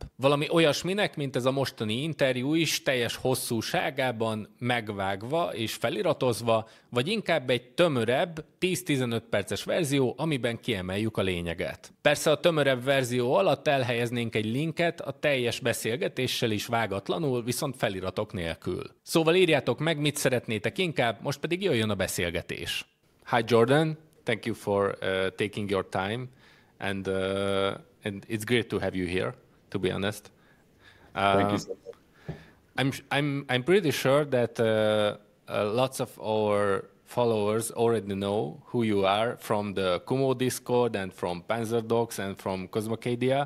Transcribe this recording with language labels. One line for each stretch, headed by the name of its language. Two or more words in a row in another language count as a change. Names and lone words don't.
Hungarian: Valami olyasminek, mint ez a mostani interjú is, teljes hosszúságában, megvágva és feliratozva, vagy inkább egy tömörebb, 10-15 perces verzió, amiben kiemeljük a lényeget. Persze a tömörebb verzió alatt elhelyeznénk egy linket a teljes beszélgetéssel is vágatlanul, viszont feliratok nélkül. Szóval írjátok meg, mit szeretnétek inkább, most pedig jöjjön a beszélgetés.
English: Hi Jordan, thank you for taking your time, and it's great to have you here, to be honest. Thank you so much. I'm pretty sure that lots of our followers already know who you are from the Kumo Discord and from Panzerdogs and from Cosmocadia.